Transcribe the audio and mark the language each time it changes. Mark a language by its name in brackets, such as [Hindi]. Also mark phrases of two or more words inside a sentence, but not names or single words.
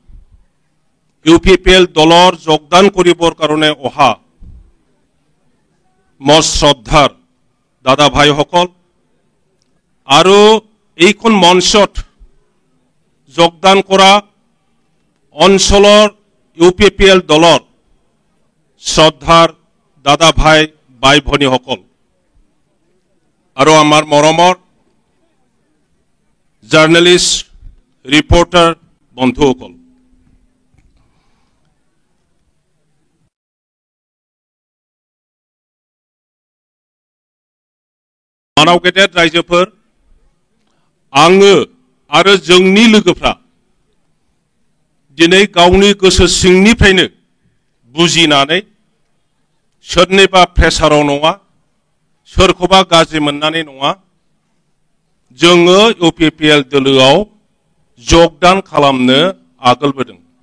[Assamese] UPPL দলৰ যোগদান কৰিবৰ কাৰণে অহা মোৰ শ্ৰদ্ধাৰ দাদা ভাইসকল, আৰু এইখন মঞ্চত যোগদান কৰা অঞ্চলৰ UPPL দলৰ শ্ৰদ্ধাৰ দাদা ভাই বাই ভনীসকল, আৰু আমাৰ মৰমৰ জাৰ্নেলিষ্ট ৰিপৰ্টাৰ বন্ধুসকল, [Bodo] मानाव गेदेर रायजोफोर, आङो आरो जोंनि लोगोफ्रा दिनै गावनि गोसो सिंनिफ्रायनो बुजिनानै सोरनिबा प्रेसाराव नङा, सोरखौबा गाज्रि मोननानै नङा, जोङो UPPL दोलोआव যোগদান खालामनो आगोलबोदों।